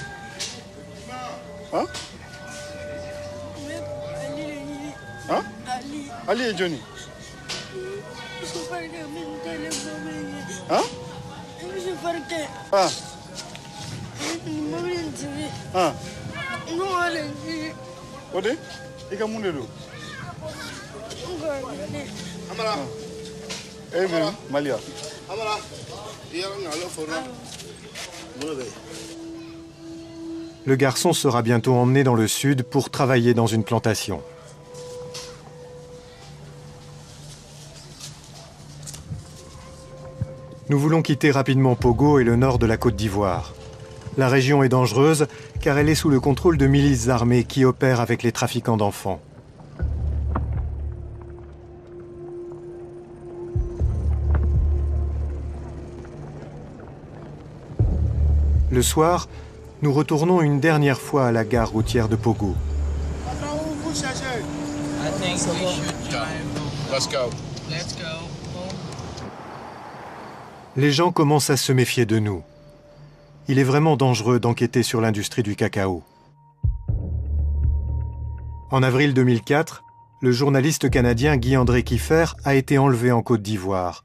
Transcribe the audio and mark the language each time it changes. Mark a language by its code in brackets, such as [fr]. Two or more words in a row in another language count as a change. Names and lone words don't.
[fr] Hein? Hein? Ali et Johnny. Hein? Ah. Ah. Ode? Ika mundelo. Amara. Eh bien, Malia. Amara. Le garçon sera bientôt emmené dans le sud pour travailler dans une plantation. Nous voulons quitter rapidement Pogo et le nord de la Côte d'Ivoire. La région est dangereuse car elle est sous le contrôle de milices armées qui opèrent avec les trafiquants d'enfants. Le soir, nous retournons une dernière fois à la gare routière de Pogo. [en] Let's go. [fr] Les gens commencent à se méfier de nous. Il est vraiment dangereux d'enquêter sur l'industrie du cacao. En avril 2004, le journaliste canadien Guy-André Kiefer a été enlevé en Côte d'Ivoire.